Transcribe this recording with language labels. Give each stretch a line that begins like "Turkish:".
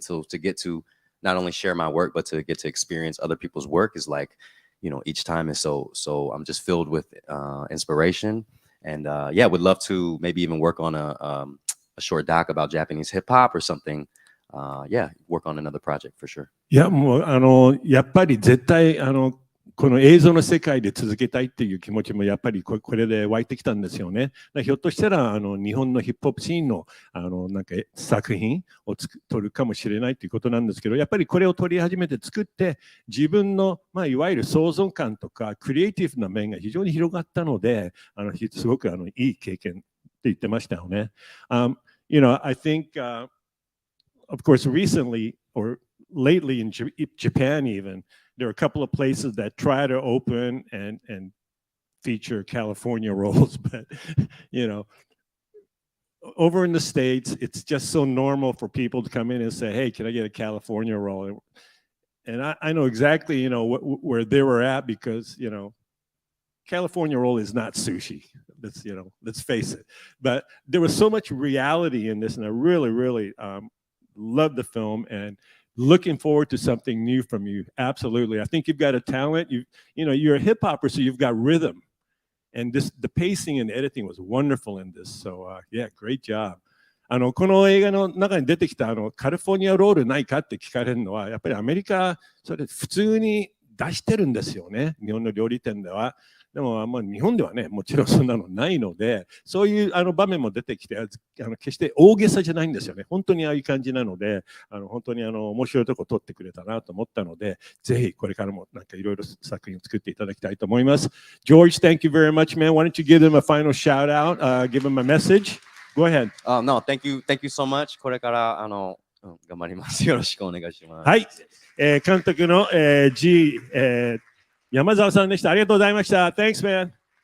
English: To get to not only share my work, but to get to experience other people's work is like, each time is so. I'm just filled with inspiration, and would love to maybe even work on a short doc about Japanese hip hop or something. Work on another project for sure.
Japanese: いや、もうやっぱり絶対この映像の世界で続けたいっていう気持ちもやっぱりこれで湧いてきたんですよね。ひょっとしたら日本のヒップホップシーンのなんか作品を撮るかもしれないということなんですけど、やっぱりこれを撮り始めて作って自分のいわゆる想像感とかクリエイティブな面が非常に広がったので、すごくいい経験って言ってましたよね。
English: I think、of course recently or lately in Japan even, there are a couple of places that try to open and feature California rolls, but over in the States, it's just so normal for people to come in and say, "Hey, can I get a California roll?" And I know exactly, where they were at because, California roll is not sushi. Let's face it. But there was so much reality in this, and I really, really loved the film and looking forward to something new from you. Absolutely. I think you've got a talent. You're a hip hopper, so you've got rhythm. And the pacing and editing was wonderful in this. So, great job.
Japanese: この映画の中に出てきたカリフォルニアロールないかって聞かれるのは、やっぱりアメリカ、それ普通に出してるんですよね。日本の料理店では。でも、日本ではね、もちろんそんなのないので、そういう場面も出てきて、決して大げさじゃないんですよね。本当にああいう感じなので、本当に面白いとこ撮ってくれたなと思ったので、ぜひこれからもなんかいろいろ作品を作っていただきたいと思います。
English: George, thank you very much, man. Why don't you give them a final shout out, give them a message? Go ahead. No, thank you so much.
Japanese: これから頑張ります。よろしくお願いします。はい、監督のG、山澤さんでした。ありがとうございました。
English: Thanks, man.